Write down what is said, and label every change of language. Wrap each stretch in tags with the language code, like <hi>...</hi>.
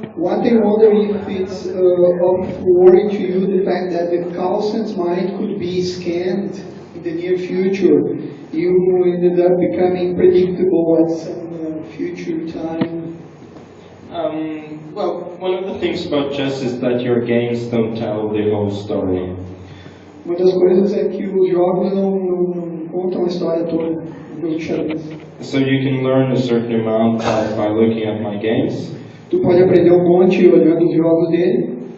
<en>What I wonder if it's of worry to you the fact that the Carlsen's mind could be scanned in the near future. You ended up becoming predictable at some future time. Well, one of the things about chess is that your games don't tell the whole story.</en> <pt>Uma das coisas é que os jogos não contam a história toda do jogo de xadrez.</pt> <en>So you can learn a certain amount by looking at my games.</en> <pt>Tu pode aprender um monte olhando os jogos dele,</pt>